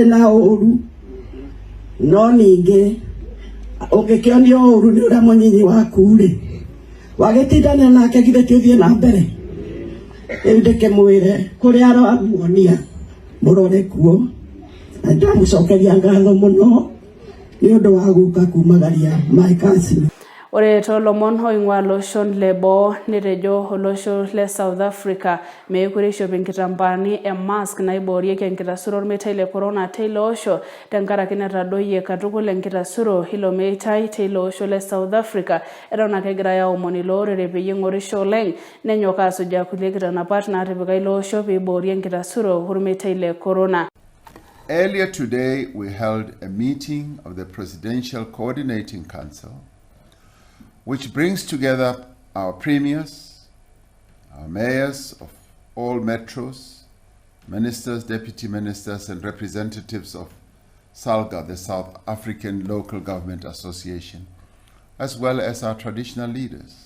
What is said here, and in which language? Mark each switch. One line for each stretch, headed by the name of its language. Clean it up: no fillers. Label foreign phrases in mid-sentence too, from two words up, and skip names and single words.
Kikuyu: na ũru no ningĩ ũngĩkĩonio ũru nĩ ũrĩa mũnyinyi waku rĩ wagĩtindania nake githĩ tũthiĩ na mbere rĩu ndĩkĩmwĩre kũrĩa aramuonia mũrore kuo na ndamũcokeria ngatho mũno nĩ ũndũ wa gũka kumagaria
English: my cousin.
Masai: Ore toolomon oing'ua loshon le boo netejo olosho le South Africa meekure eishop inkitambaani mask naiboorieki enkitasuro ormeitai le corona teilo osho tenkaraki netadoyie katukul enkitasuro ilo meitai teilo osho le South Africa eton ake egirai aomon ilo orere peyie eng'orisho oleng nenyok aasujaa kulie kitanapat naatipika ilo osho peiboorie enkitasuro ormeitai le corona.
English: Earlier today, we held a meeting of the Presidential Coordinating Council, which brings together our premiers, our mayors of all metros, ministers, deputy ministers, and representatives of SALGA, the South African Local Government Association, as well as our traditional leaders.